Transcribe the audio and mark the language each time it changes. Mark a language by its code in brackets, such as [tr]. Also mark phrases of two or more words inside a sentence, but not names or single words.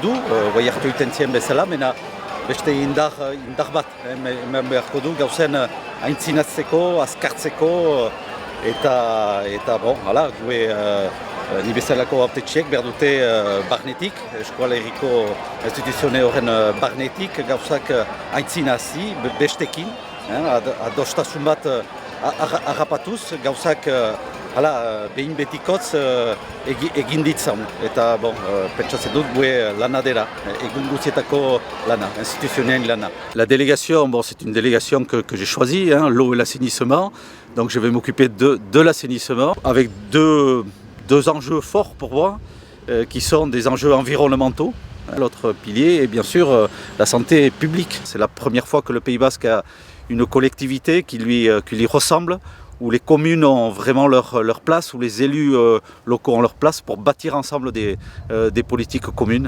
[eu] du, bai hartu iten zien bezala, mena beste indar bat, hemen beharko du gauzen aintzinatzeko, azkartzeko, eta gue ni bezalako hautetxiek behar dute barnetik, eskoalerriko instituzione horren barnetik, gauzak aintzinazi, bestekin, adostasun bat harrapatuz, gauzak behin betikotz egin ditzan. Eta pentsatzen dut gue lana dela, egun guzietako lana, instituzioneen lana. [fr] La délégation, c'est une délégation que j'ai choisie, l'eau et l'assainissement. Donc je vais m'occuper de l'assainissement avec deux enjeux forts pour moi, qui sont des enjeux environnementaux. L'autre pilier est bien sûr la santé publique. C'est la première fois que le Pays Basque a une collectivité qui lui ressemble, où les communes ont vraiment leur place, où les élus locaux ont leur place pour bâtir ensemble des politiques communes.